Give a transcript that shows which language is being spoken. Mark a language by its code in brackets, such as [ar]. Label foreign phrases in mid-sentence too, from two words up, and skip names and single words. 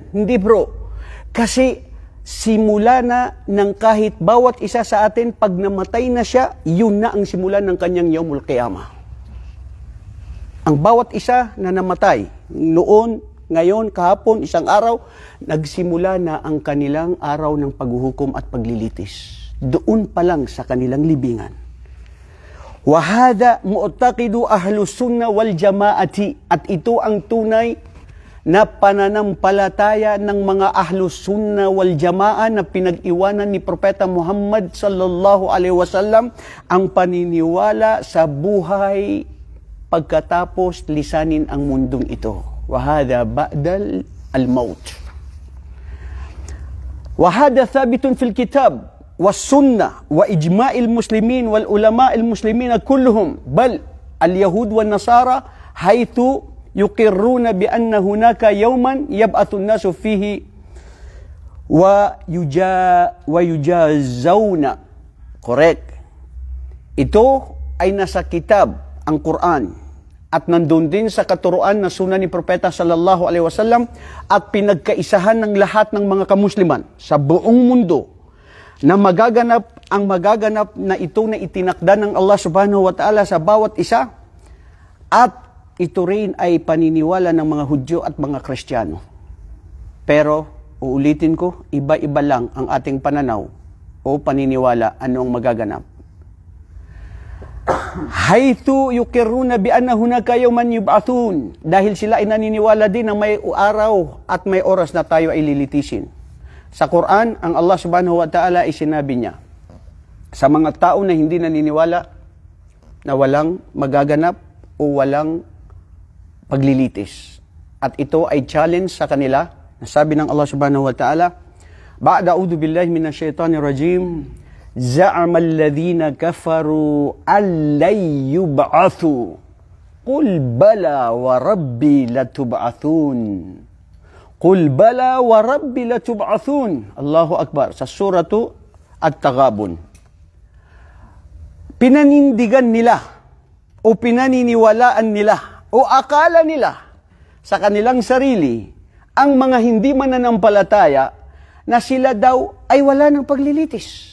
[tl] Hindi bro, kasi simula na ng kahit bawat isa sa atin, pag namatay na siya, yun na ang simula ng kanyang Yaumul Qiyamah. Ang bawat isa na namatay, noon, ngayon, kahapon, isang araw, nagsimula na ang kanilang araw ng paghuhukom at paglilitis. Doon pa lang sa kanilang libingan. [ar] وهذا معتقد أهل السنة والجماعة. [tl] At ito ang tunay na pananampalataya ng mga [ar] أهل السنة والجماعة [tl] na pinag-iwanan ni Propeta Muhammad [ar] صلى الله عليه وسلم, [tl] ang paniniwala sa buhay pagkatapos lisanin ang mundong ito. [ar] وهذا بعد الموت. وهذا ثابت في الكتاب والسنة وإجماع المسلمين والعلماء المسلمين كلهم بل اليهود والنصارى حيث يقرون بأن هناك يوما يبعث الناس فيه ويجازون. [tl] Correct. Ito ay nasa kitab, ang Quran, at nandun din sa katuruan na sunan ni Propeta [ar] صلى الله عليه وسلم [tl] at pinagkaisahan ng lahat ng mga kamusliman sa buong mundo na ang magaganap na ito na itinakda ng Allah [ar] سبحانه وتعالى [tl] sa bawat isa, at ito rin ay paniniwala ng mga Hudyo at mga Kristiyano. Pero, uulitin ko, iba-iba lang ang ating pananaw o paniniwala anong magaganap. [ar] حيث يقرون بأن هناك يوما يبعثون, [tl] dahil sila ay naniniwala din na may araw at may oras na tayo ay lilitisin. Sa Quran, ang Allah [ar] سبحانه وتعالى [tl] ay sinabi niya sa mga tao na hindi naniniwala na walang magaganap o walang paglilitis. At ito ay challenge sa kanila. Nasabi ng Allah [ar] سبحانه وتعالى, بعد أعوذ بالله من الشيطان الرجيم زعم الذين كفروا أن لن يبعثوا قل بلى وربي لتبعثن. قل بلى وربي لتبعثن. الله أكبر. [tl] Sa suratu At-Taghabun. Pinanindigan nila o pinaniniwalaan nila o akala nila sa kanilang sarili ang mga hindi mananampalataya na sila daw ay wala ng paglilitis.